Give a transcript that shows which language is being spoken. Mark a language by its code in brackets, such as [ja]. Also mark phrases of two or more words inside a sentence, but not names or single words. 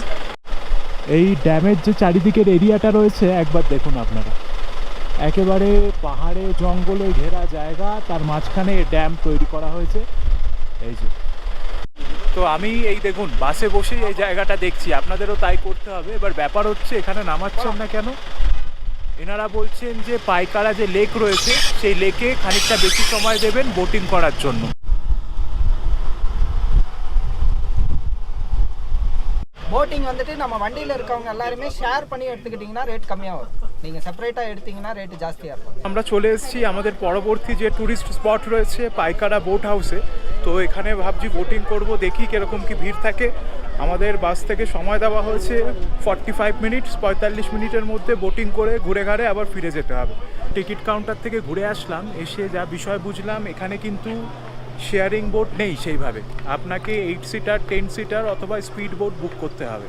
[bn] এই ড্যামের যে চারিদিকের এরিয়াটা রয়েছে একবার দেখুন আপনারা, একেবারে পাহাড়ে জঙ্গলে ঘেরা জায়গা, তার মাঝখানে ড্যাম তৈরি করা হয়েছে। এই যে, তো আমি এই দেখুন বাসে বসেই এই জায়গাটা দেখছি, আপনাদেরও তাই করতে হবে। এবার ব্যাপার হচ্ছে এখানে নামাচ্ছেন না কেন? এনারা বলছেন যে পাইকারা যে লেক রয়েছে সেই লেকে খানিকটা বেশি সময় দেবেন বোটিং করার জন্য। [ta] போட்டிங் வந்துட்டு நம்ம வண்டியில் இருக்கவங்க எல்லாருமே ஷேர் பண்ணி எடுத்துக்கிட்டிங்கன்னா ரேட் கம்மியாக வரும். நீங்கள் செப்பரேட்டாக எடுத்தீங்கன்னா ரேட் ஜாஸ்தியாக இருக்கும்। [bn] আমরা চলে এসেছি আমাদের পরবর্তী যে ট্যুরিস্ট স্পট রয়েছে পাইকারা বোট হাউসে। তো এখানে ভাবছি বোটিং করব, দেখি কীরকম কি ভিড় থাকে। আমাদের বাস থেকে সময় দেওয়া হয়েছে 45 মিনিট, 45 মিনিটের মধ্যে বোটিং করে ঘুরে ঘাড়ে আবার ফিরে যেতে হবে। টিকিট কাউন্টার থেকে ঘুরে আসলাম, এসে যা বিষয় বুঝলাম এখানে কিন্তু শেয়ারিং বোট নেই সেইভাবে, আপনাকে 8 সিটার 10 সিটার অথবা স্পিড বোট বুক করতে হবে।